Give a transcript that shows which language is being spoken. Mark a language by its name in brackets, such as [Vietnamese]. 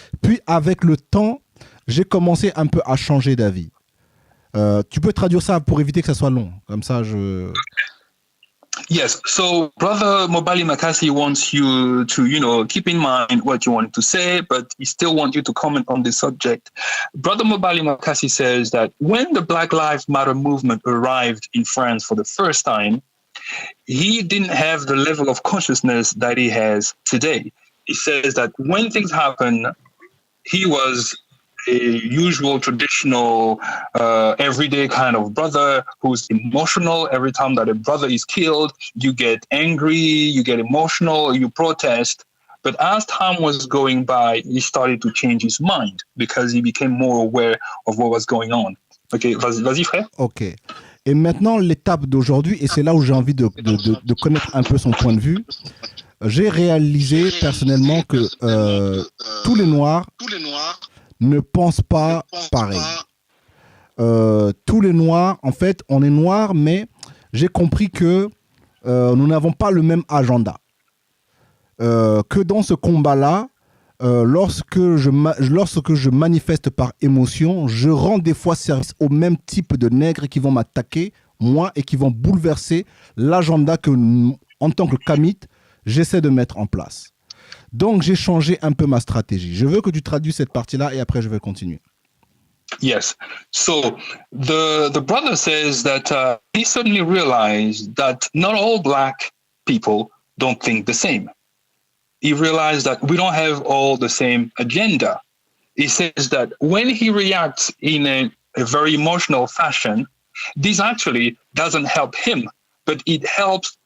[French] Puis, avec le temps, j'ai commencé un peu à changer d'avis. Tu peux traduire ça pour éviter que ça soit long. Comme ça, [English] Yes. So, Brother Mobali Makasi wants you to, keep in mind what you want to say, but he still wants you to comment on this subject. Brother Mobali Makasi says that when the Black Lives Matter movement arrived in France for the first time, he didn't have the level of consciousness that he has today. He says that when things happen, he was a usual, traditional, everyday kind of brother who's emotional. Every time that a brother is killed, you get angry, you get emotional, you protest. But as time was going by, he started to change his mind because he became more aware of what was going on. [French] Ok, vas-y frère. Ok. Et maintenant, l'étape d'aujourd'hui, et c'est là où j'ai envie de connaître un peu son point de vue, j'ai réalisé personnellement que tous les Noirs ne pensent pas pareil. Tous les Noirs, en fait, on est Noirs, mais j'ai compris que nous n'avons pas le même agenda. Que dans ce combat-là, lorsque je manifeste par émotion, je rends des fois service au même type de nègres qui vont m'attaquer, moi, et qui vont bouleverser l'agenda que, en tant que Kamite, j'essaie de mettre en place. Donc, j'ai changé un peu ma stratégie. Je veux que tu traduises cette partie-là et après, je vais continuer. [English] Yes. So the brother says that he suddenly realized that not all Black people don't think the same. He realized that we don't have all the same agenda. He says that when he reacts in a very emotional fashion, this actually doesn't help him, but it helps